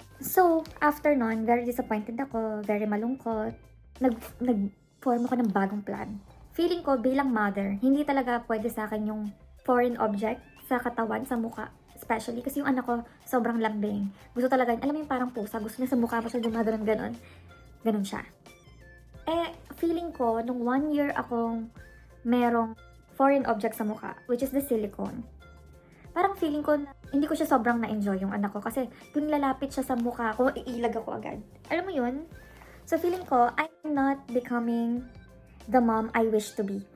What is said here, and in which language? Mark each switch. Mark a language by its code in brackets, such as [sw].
[tl] So, after nun, very disappointed ako. Very malungkot. Nag-form ako ng bagong plan. Feeling ko, bilang mother, hindi talaga pwede sa akin yung foreign object sa katawan, sa mukha. Especially kasi yung anak ko, sobrang lambing. Gusto talaga, alam mo yung parang pusa. Gusto niya sa mukha pa siya gumagano'n ganon. Ganon siya. Feeling ko, nung 1 year akong merong foreign object sa mukha, which is the silicone. Parang feeling ko, hindi ko siya sobrang na-enjoy yung anak ko kasi kung lalapit siya sa mukha ko, iilag ako agad. Alam mo yun? [en] So feeling ko, I'm not becoming the mom I wish to be.